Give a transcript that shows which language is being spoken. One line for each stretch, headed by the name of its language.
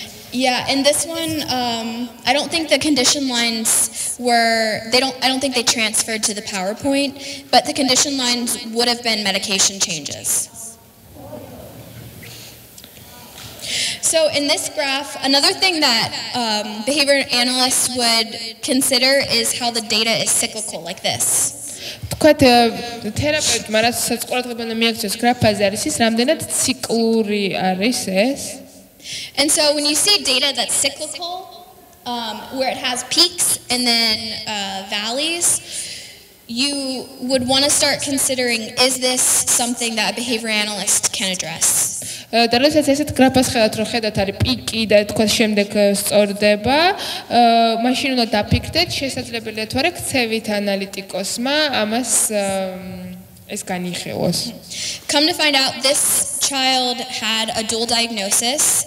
English: Yeah, in this one, I don't think the condition lines I don't think they transferred to the PowerPoint, but the condition lines would have been medication changes. So in this graph, another thing that behavior analysts would consider is how the data is cyclical, like this.
Georgian: თქვათ თერაპევტმა რასაც ყურადღება უნდა მიაქცევს გრაფაზე არის ის რამდენად ციკლური არის ეს.
English: And so when you see data that's cyclical, where it has peaks and then valleys, you would want to start considering, is this something that a behavior analyst can address?
Georgian: და როდესაც ესეთ გრაფას ხედავთ, რომ ხედავთ არის პიკი და თქვა შემდეგ სწორდება, მაშინ უნდა დაფიქრდეთ, შესაძლებელია თუ არა ქცევით ანალიტიკოსმა ამას ეს განიხილოს.
English: Come to find out, this child had a dual diagnosis.